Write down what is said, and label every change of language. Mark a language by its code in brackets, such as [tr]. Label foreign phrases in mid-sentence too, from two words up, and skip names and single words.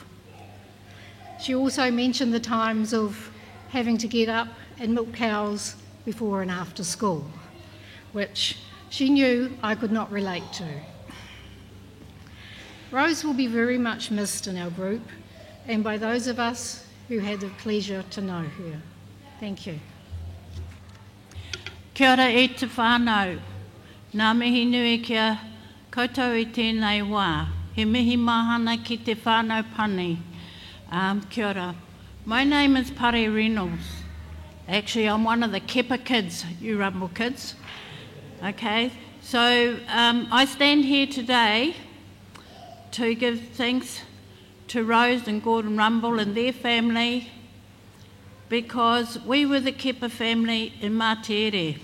[en] She also mentioned the times of having to get up and milk cows before and after school, which she knew I could not relate to. Rose will be very much missed in our group and by those of us who had the pleasure to know her. Thank you. [mi] Kia ora e te whānau. Nā mihi nui kia koutou i tēnei wā. He mihi mahana ki te whānau pani. Kia ora. [en] My name is Pare Reynolds. Actually, I'm one of the Kepa kids, you Rumble kids. Okay, so I stand here today to give thanks to Rose and Gordon Rumble and their family because we were the Kepa family in Matiere.